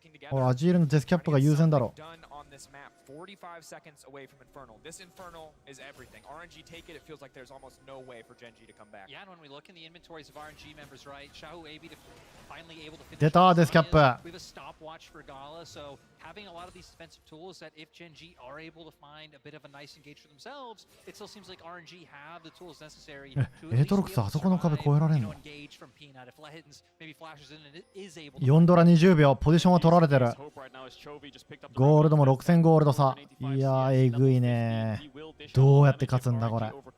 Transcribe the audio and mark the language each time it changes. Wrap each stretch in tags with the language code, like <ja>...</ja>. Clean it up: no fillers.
<ja>おいアジールのデスキャップが優先だろ。</ja> <en>45 seconds away from Infernal. This Infernal is everything. RNG take it, it feels like there's almost no way for Gen G to come back. Yeah, and when we look in the inventories of RNG members, right, Xiaohu AB finally able to finish.</en> <ja>出たデスキャップ。</ja> <en>We have a stopwatch for Gala, so having a lot of these defensive tools that if Gen G are able to find a bit of a nice engage for themselves, it still seems like RNG have the tools necessary to</en> <ja>エートロックスあそこの壁越えられんの。</ja> <en>engage from Peanut. If Lehens maybe flashes in and it is able to</en> <ja>4ドラ20秒ポジションは取られてる。ゴールドも6000ゴールド差。いやーえぐいね。どうやって勝つんだこれ。</ja>